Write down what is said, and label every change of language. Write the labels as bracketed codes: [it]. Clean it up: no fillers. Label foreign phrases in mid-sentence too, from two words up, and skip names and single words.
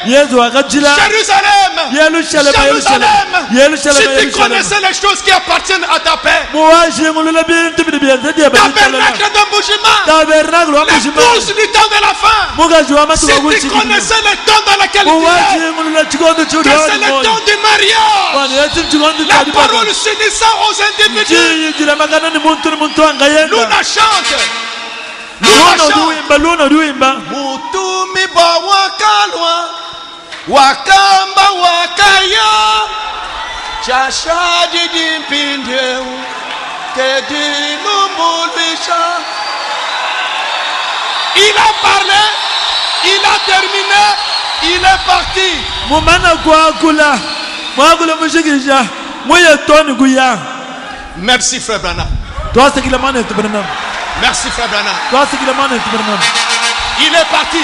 [fr] Jérusalem, Jérusalem, si tu connaissais les choses qui appartiennent à ta paix, tabernacle d'embouchement, l'épouse du temps de la fin. Si tu connaissais le temps dans lequel tu es, que c'est le temps du mariage, la parole s'unissant aux individus. Luna chante. [lu] Mutumi ba wakalwa wakamba wakaya chashadi dimpindeu kedilumulisha. [fr] Il a parlé, il a terminé, il est parti. Merci frère Branham. Merci frère Branham. Il est parti.